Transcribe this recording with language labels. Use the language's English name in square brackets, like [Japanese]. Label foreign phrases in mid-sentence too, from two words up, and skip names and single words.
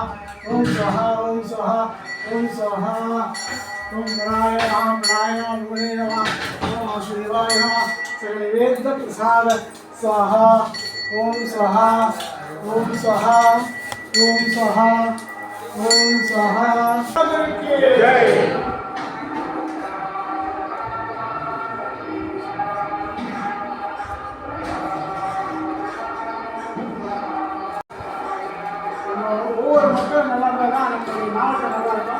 [Sanskrit] ओम स्वाहा ओम स्वाहा ओम स्वाहा ओम नारायण गुणे नमः ओम शिवाय नमः सर्ववेद प्रसाद स्वाहा ओम स्वाहा ओम स्वाहा ओम स्वाहा ओम स्वाहा जय [Tamil] ஒவ்வொரு மக்களும் நல்லா இருந்தால் தான் நம்மளுடைய மாவட்டம் நல்லா இருக்கும்.